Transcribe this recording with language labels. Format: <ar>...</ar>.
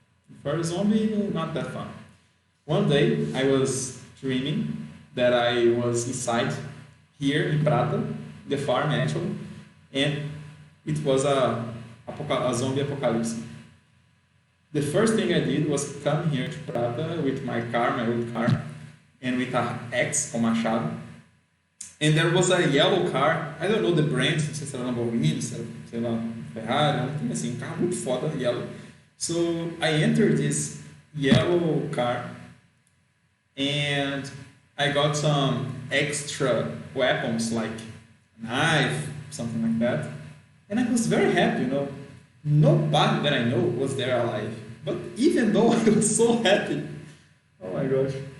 <en>If you're a zombie, not that fun. One day, I was dreaming that I was inside here in Prata, the farm actually, and it was a zombie apocalypse. The first thing I did was come here to Prata with my old car, and with an axe</en> <pt>com machado.</pt> <en>And there was a yellow car, I don't know the brand,</en> <pt>não sei se era Lamborghini, sei lá, Ferrari, não assim, um carro muito foda,</pt> <en>yellow. So I entered this yellow car and I got some extra weapons like a knife, something like that. And I was very happy, you know. Nobody that I know was there alive. But even though I was so happy, oh my gosh,</en>